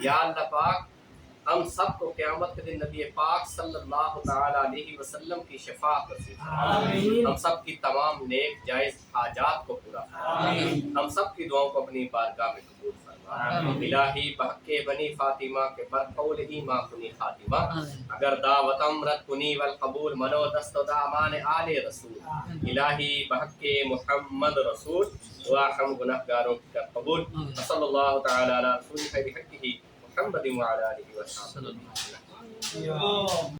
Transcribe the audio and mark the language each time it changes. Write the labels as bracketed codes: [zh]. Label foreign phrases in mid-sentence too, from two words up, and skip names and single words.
[ur] یا اللہ پاک ہم سب کو قیامت کے دن نبی پاک [ar] صلی اللہ تعالیٰ علیہ وسلم [ur] کی شفاعت نصیب فرما آمین. ہم سب کی تمام نیک جائز حاجات کو پورا فرما آمین. ہم سب کی دعاؤں کو اپنی بارگاہ میں قبول فرما آمین. [fa] الہی بحق بنی فاطمہ کے برقول ایماں کنی خاتمہ اگر دعوتم رد کنی والقبول منو دست و دامان آل رسول. الہی بحق محمد رسول [ur] دعا ہم گناہگاروں کا قبول. [ar] صلی اللہ تعالیٰ علیہ رسول خیر حقہ محمد وعلی آلہ وصحبہ.